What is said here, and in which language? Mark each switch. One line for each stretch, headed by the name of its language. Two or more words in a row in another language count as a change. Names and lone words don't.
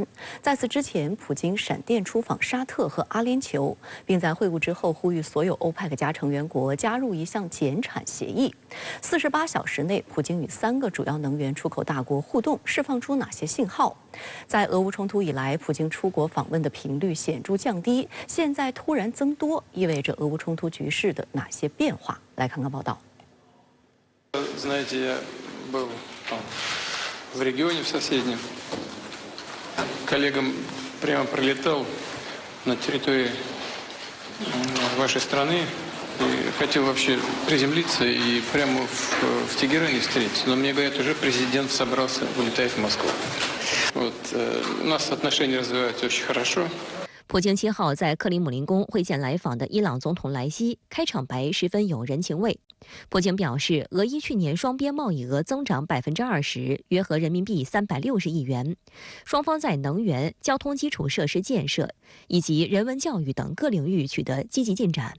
Chinese: 在此之前，普京闪电出访沙特和阿联酋，并在会晤之后呼吁所有欧佩克加成员国加入一项减产协议。48小时内，普京与3个主要能源出口大国互动，释放出哪些信号？在俄乌冲突以来，普京出国访问的频率显著降低，现在突然增多，意味着俄乌冲突局势的哪些变化？来看看报道。
Russian: Знаете, я был в регионе в соседнем. Коллегам прямо прилетал на территории вашей страны и хотел вообще приземлиться и прямо в Тегеране встретиться. Но мне говорят, уже президент собрался, улетает в Москву. Вот, у нас отношения развиваются очень хорошо.
Chinese: 普京7号在克里姆林宫会见来访的伊朗总统莱西，开场白十分有人情味。普京表示，俄伊去年双边贸易额增长20%，约合人民币360亿元。双方在能源、交通基础设施建设以及人文教育等各领域取得积极进展。